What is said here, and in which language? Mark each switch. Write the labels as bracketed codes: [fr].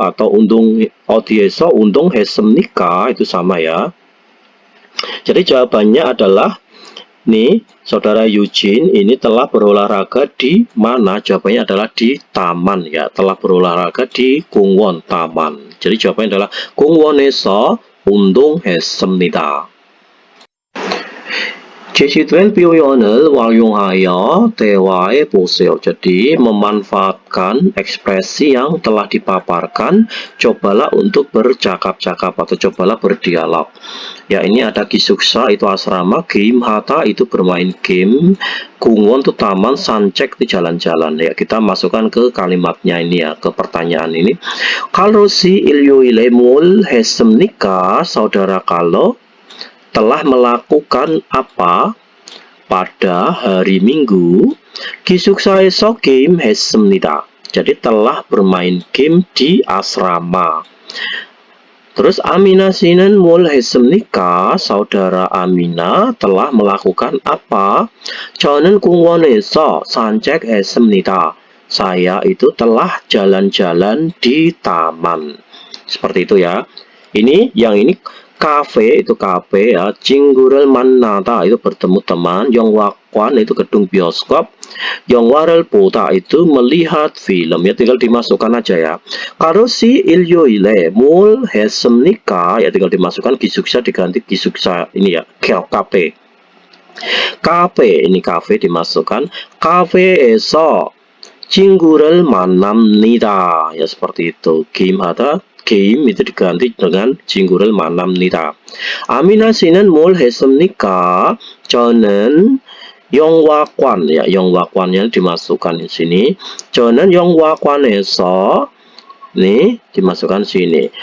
[ko] Atau 어디에서 운동했습니까? [id] Itu sama ya. Jadi jawabannya adalah nih, saudara Eugene ini telah berolahraga di mana? Jawabannya adalah di taman ya. Telah berolahraga di 공원 taman. Jadi jawabannya adalah [ko] 공원에서 운동했습니다. 제시된 표현을 활용하여 대화해 보세요. [id] Jadi memanfaatkan ekspresi yang telah dipaparkan, cobalah untuk bercakap-cakap atau cobalah berdialog. Ya, ini ada 기숙사 itu asrama, game hata itu bermain game, 공원 itu taman, 산책 itu jalan-jalan. Ya, kita masukkan ke kalimatnya ini ya, ke pertanyaan ini. [ko] Kalau si 일요일에 뭘 했습니까? [id] Saudara Kalau telah melakukan apa pada hari Minggu? [ko] 기숙사에서 game 했습니다. [id] Jadi telah bermain game di asrama. [ko] Terus Amina 씨는 뭘 했습니까? [id] Saudara Amina telah melakukan apa? [ko] 저는 공원에서 산책했습니다. [id] Saya itu telah jalan-jalan di taman. Seperti itu ya. Ini yang ini kafe itu kafe ya, [ko] 친구를 만나다 [id] itu bertemu teman, 영화관 itu gedung bioskop, [ko] 영화를 보다 [id] itu melihat film ya, tinggal dimasukkan aja ya. [ko] Kalau si 일요일에 뭘 했습니까? [id] Ya tinggal dimasukkan 기숙사 diganti 기숙사 ini ya, kafe. Kafe ini kafe dimasukkan [ko] 카페에서 친구를 만납니다. [id] Ya seperti itu. Game itu diganti dengan [ko] 친구를 만납니다. 아미나 씨는 뭘 했습니까? [id] 저는 영화관 ya, 영화관nya dimasukkan di sini. [ko] 저는 영화관에서 [id] nih dimasukkan sini.